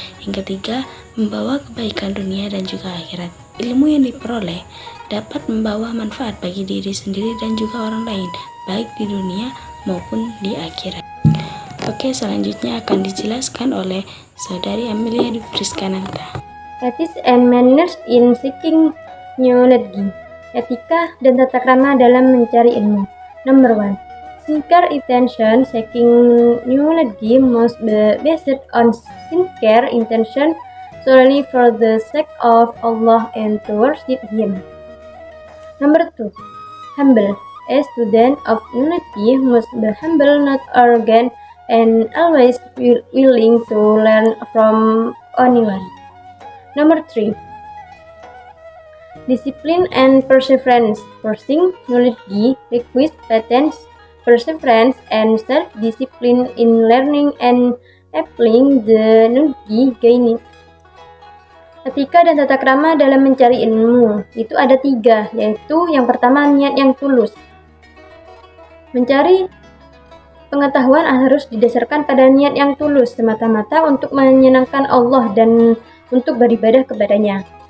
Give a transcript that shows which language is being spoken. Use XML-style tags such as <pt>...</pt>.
<id>Yang ketiga, membawa kebaikan dunia dan juga akhirat. Ilmu yang diperoleh dapat membawa manfaat bagi diri sendiri dan juga orang lain, baik di dunia maupun di akhirat. Oke, selanjutnya akan dijelaskan oleh Saudari Amelia Dwi Friskananta.</id> <en>Ethics and manners in seeking knowledge.</en> <id>Etika dan tata krama dalam mencari ilmu.</id> <en>Number 1. Sincere intention. Seeking knowledge must be based on sincere intention solely for the sake of Allah and to worship Him. Number 2. Humble. A student of knowledge must be humble, not arrogant, and always willing to learn from anyone. Number 3. Discipline and perseverance. Pursuing knowledge requires patience, perseverance, and self-discipline in learning and applying the knowledge gained.</en> <id>Etika dan tata krama dalam mencari ilmu itu ada 3, yaitu yang pertama niat yang tulus. Mencari Pengetahuan harus didasarkan pada niat yang tulus semata-mata untuk menyenangkan Allah dan untuk beribadah kepadanya.</id>